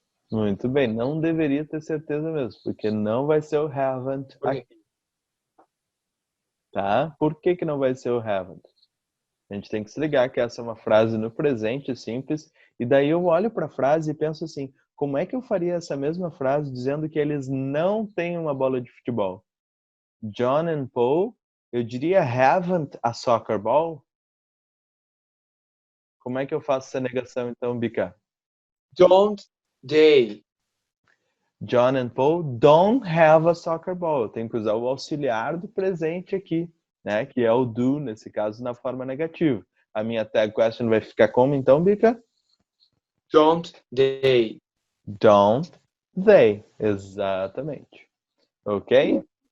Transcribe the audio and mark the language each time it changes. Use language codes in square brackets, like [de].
[pt] Muito bem, não deveria ter certeza mesmo, porque não vai ser o haven't aqui. Tá? Por que não vai ser o haven't? A gente tem que se ligar que essa é uma frase no presente simples, e daí eu olho para a frase e penso assim, como é que eu faria essa mesma frase dizendo que eles não têm uma bola de futebol? [en] John and Paul, eu diria haven't a soccer ball? [pt] Como é que eu faço essa negação então, Bica? [en] Don't they? John and Paul don't have a soccer ball. [pt] Eu tenho que usar o auxiliar do presente aqui, né? Que é o do, nesse caso, na forma negativa. A minha tag question vai ficar como então, Bica? [en] Don't they? Don't they. Exatamente. Ok?